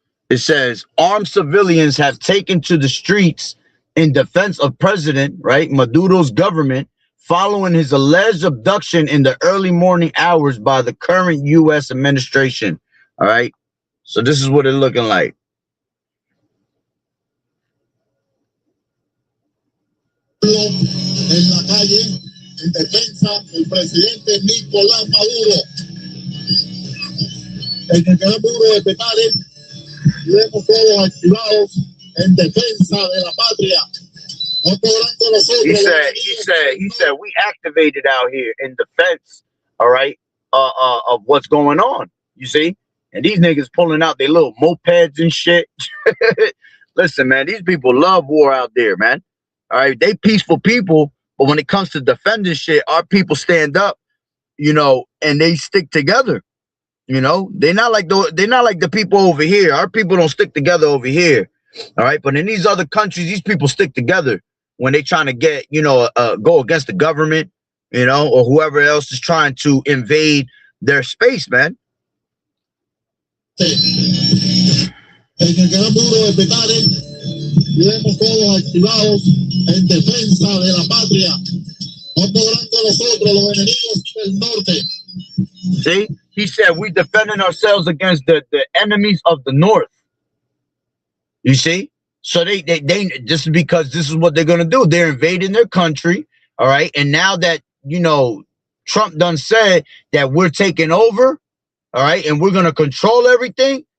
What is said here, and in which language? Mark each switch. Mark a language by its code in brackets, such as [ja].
[en] It says armed civilians have taken to the streets in defense of President, right, Maduro's government following his alleged abduction in the early morning hours by the current U.S. administration. All right. So this is what it's looking like. [es] En la calle, en defensa del presidente Nicolás Maduro. El que queda muro de Petare, luego todos activados en defensa de la patria. No podrán con nosotros. [en] He said, we activated out here in defense, all right, of what's going on. You see? And these niggas pulling out their little mopeds and shit. Listen, man, these people love war out there, man. All right, they peaceful people, but when it comes to defending shit, our people stand up, you know, and they stick together. You know, they're not like the people over here. Our people don't stick together over here. All right, but in these other countries, these people stick together when they trying to get, go against the government, or whoever else is trying to invade their space, man. [es] En el gran muro de Petare, iremos todos activados en defensa de la patria. No podrán con nosotros los enemigos del norte. [en] See, he said we defending ourselves against the enemies of the north. You see, so they just because this is what they're gonna do. They're invading their country, all right. And now that Trump done said that we're taking over, all right, and we're gonna control everything.